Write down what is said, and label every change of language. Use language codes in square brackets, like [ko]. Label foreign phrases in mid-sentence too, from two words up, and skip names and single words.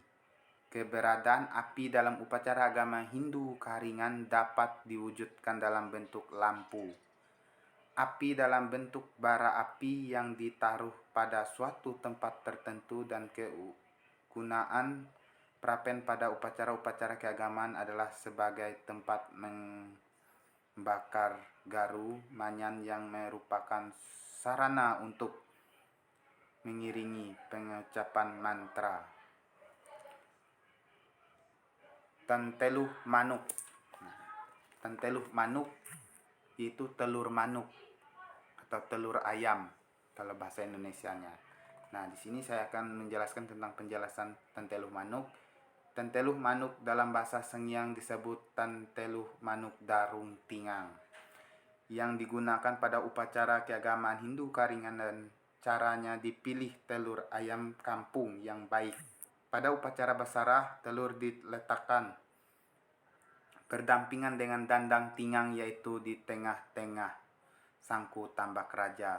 [id] Keberadaan api dalam upacara agama Hindu Kaharingan dapat diwujudkan dalam bentuk lampu, api dalam bentuk bara api yang ditaruh pada suatu tempat tertentu, dan kegunaan prapen pada upacara-upacara keagamaan adalah sebagai tempat bakar [nij] garu manyan [id] yang merupakan sarana untuk mengiringi pengucapan mantra. [nij] Tenteluh manuk. Tenteluh manuk [id] itu [nij] telur manuk [id] atau telur ayam kalau bahasa Indonesianya. Nah, di sini saya akan menjelaskan tentang penjelasan [nij] tenteluh manuk. Tenteluh manuk [id] dalam bahasa Sengiang disebut [nij] tenteluh manuk darung tingang, [id] yang digunakan pada upacara keagamaan Hindu Karingan, dan caranya dipilih telur ayam kampung yang baik. Pada upacara basarah, telur diletakkan berdampingan dengan [nij] dandang tingang, [id] yaitu di tengah-tengah sangku tambak raja.